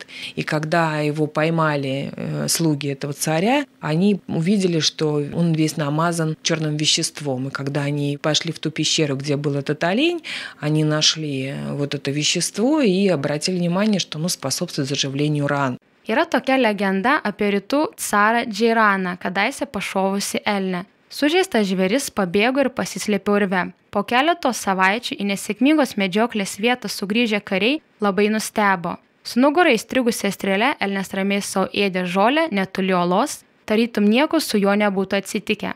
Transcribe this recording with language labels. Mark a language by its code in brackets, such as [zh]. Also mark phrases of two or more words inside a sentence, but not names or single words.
[ru] И когда его поймали слуги этого царя, они увидели, что он весь намазан черным веществом. И когда они пошли в ту пещеру, где был этот олень, они нашли вот это вещество и обратили внимание, что оно способствует заживлению ран. [lt] Yra tokia legenda apie rytų carą Džeiraną, kadaise pašovusi elnę. Sužeistas žvėris pabėgo ir pasislėpė urve. Po keletos savaičių į nesėkmingos medžioklės vietą sugrįžę kariai labai nustebo. Su nugara įstrigusia strėle elnias ramiai savo ėdė žolę netoli olos, tarytum nieko su juo nebūtų atsitikę.